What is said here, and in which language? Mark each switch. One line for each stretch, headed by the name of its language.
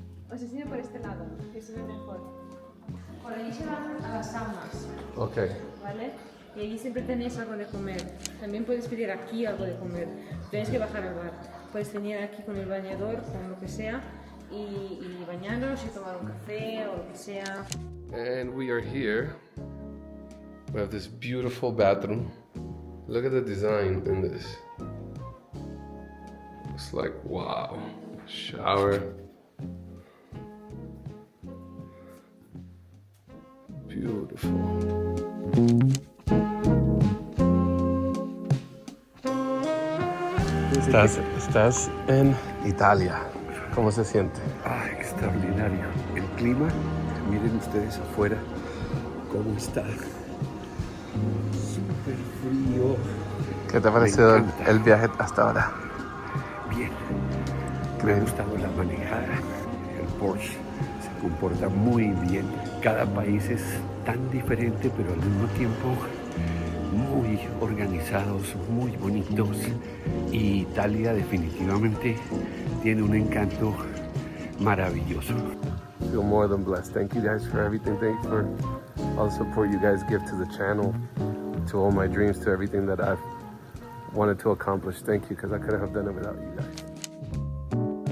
Spanish: Os enseño por este lado, que se ve mejor. Por allí se van a las saunas. Ok. ¿Vale? Y allí siempre tenéis algo de comer. También puedes pedir aquí algo de comer. Tenéis que bajar al bar. Puedes venir aquí con el bañador, con lo que sea. Y bañarnos y tomar un café o lo que sea.
English: And we are here. We have this beautiful bathroom. Look at the design in this. It's like, wow. Shower. Beautiful.
Spanish: Estás en Italia. ¿Cómo se siente? Ah, extraordinario. El clima, miren ustedes afuera cómo está. Súper frío. ¿Qué te ha parecido el viaje hasta ahora? Bien. Me ha gustado la manejada. El Porsche se comporta muy bien. Cada país es tan diferente, pero al mismo tiempo muy organizados, muy bonitos. Y Italia definitivamente tiene un encanto maravilloso.
English: Feel more than blessed. Thank you guys for everything. Thank you for all the support you guys give to the channel, to all my dreams, to everything that I've wanted to accomplish. Thank you, because I couldn't have done it without you guys.